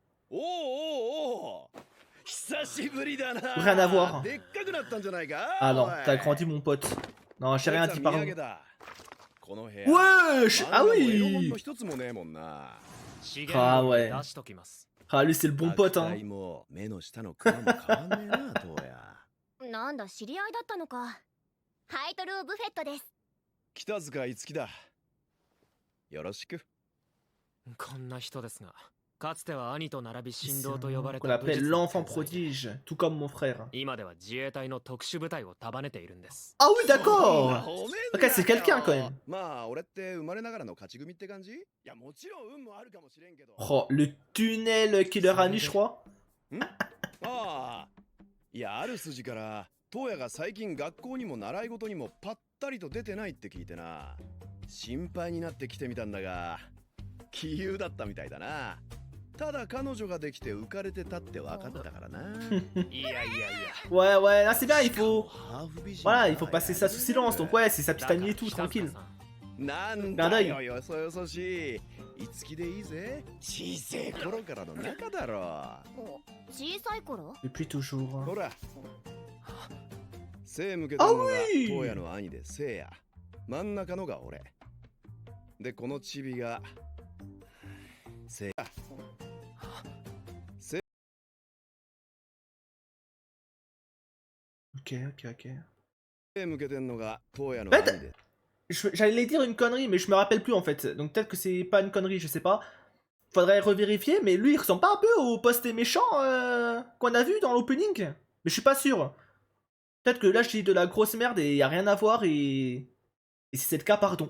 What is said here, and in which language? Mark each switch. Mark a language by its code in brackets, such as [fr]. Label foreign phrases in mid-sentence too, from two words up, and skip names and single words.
[fr] Rien à voir. Ah non, t'as grandi mon pote. Non, j'ai rien dit pardon. Wesh! Ah oui! Ah ouais. Ah lui c'est le bon pote hein. [ja] なんだ知り合いだったのか。ハイトルー・ブフェットです。北塚いつきだ。よろしく。こんな人ですが、かつては兄と並び神童と呼ばれた。 [fr] Qu'on appelle l'enfant prodige, tout comme mon frère. [ja] 今では自衛隊の特殊部隊を束ねているんです。 [fr] Ah oui, d'accord. Ok, c'est quelqu'un quand même. [ja] まあ、俺って生まれながらの勝ち組って感じ？いや、もちろん運もあるかもしれんけど。 [fr] Oh, le tunnel qui leur a mis, je crois. [ja] ああ。いや、ある筋から、トウヤが最近学校にも習い事にもパッタリと出てないって聞いてな。心配になって来てみたんだが、杞憂だったみたいだな。ただ彼女ができて浮かれてたって分かったからな。いやいやいや。 [fr] Ouais, ouais, là c'est bien, il faut. Voilà, il faut passer ça sous silence. Donc, ouais, c'est sa petite amie et tout, tranquille. [ja] なんだよ、よそよそしい。いつきでいいぜ。小さい頃からの仲だろ。小さい頃？ [fr] Depuis toujours. [ja] ほら。背向けたのがトウヤの兄でせいや。真ん中のが俺。で、このチビがせいや。 [fr] Ok, ok, ok. [ja] 背向けてんのがトウヤの [fr] En [ja] 兄 [fr] fait, [ja] で。 [fr] j'allais dire une connerie, mais je me rappelle plus en fait. Donc peut-être que c'est pas une connerie, je sais pas. Faudrait revérifier, mais lui il ressemble pas un peu au posté méchant qu'on a vu dans l'opening. Mais je suis pas sûr. Peut-être que là je dis de la grosse merde et y a rien à voir et si c'est le cas, pardon.